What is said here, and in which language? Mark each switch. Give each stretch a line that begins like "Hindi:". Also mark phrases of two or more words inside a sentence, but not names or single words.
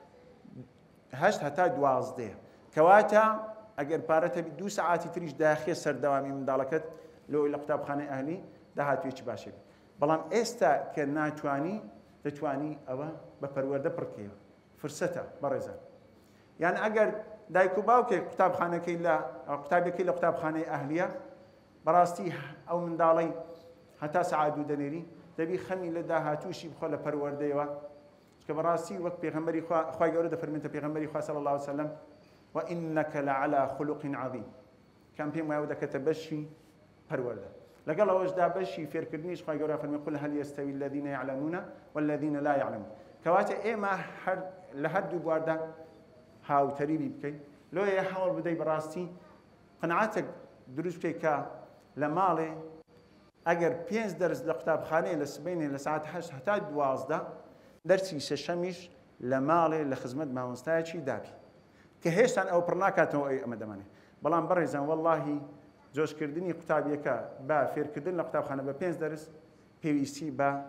Central Kurdish: 8 هەتا 12 کەواتە ئەگەر پارەتە 2 سەعاتی تریش داخێ سەردەوامی منداڵەکەت لەوەی لە قوتابخانەی ئەهلی داهاتوێکی باشێت بەڵام ئێستا کە ناتوانی دەتوانی ئەوە بە پەروەردە پڕکەوە فرسەتە بەڕێزان یان ئەگەر دایک و باوکێک قوتابخانەکەی لە قوتابەکەی لە قوتابخانەی ئەهلیە بەڕاستی ئەو منداڵەی هەتا سەعات 2 دەنێری دەبی خەمی لە داهاتووشی بخۆ لە پەروەردەیەوە کە بەڕاستی وەک پێغەمبەری خوا گەورە دەفەرمێتە پێغەمبەری خوا
Arabic: صلی الله عليه وسلم وإنك لعلى خلق عظيم كان
Central Kurdish: پێم وایە دەکەتە بەشی پەروەردە لەگەڵ ئەوەشدا بەشی فێرکردنیش خوا گەورە فەرمێ
Arabic: قل هل يستوي الذين يعلمون والذين لا يعلمون
Central Kurdish: کەواتە ئێمە لە هەردوو بواردا هاوتەریبی بکەین لۆیە هەوڵ بدەی بەڕاستی قەناعەتێک دروست بکەی کە لە ماڵێ ئەگەر 5 دەرس لە قوتابخانەیە لە سبەینێ لە ساعت 8 هەتا 12 دەرسی سەشەمیش لە ماڵێ لە خزمەت مامۆستایەکی دابی کە هێشتان ئەو پڕ ناکاتەوە ئەمە دەمانێت بەڵام بەڕێزان وەڵڵاهی جۆشکردنی قوتابیەکە بە فێرکردن لە قوتابخانە بە 5 دەرس پێویستی بە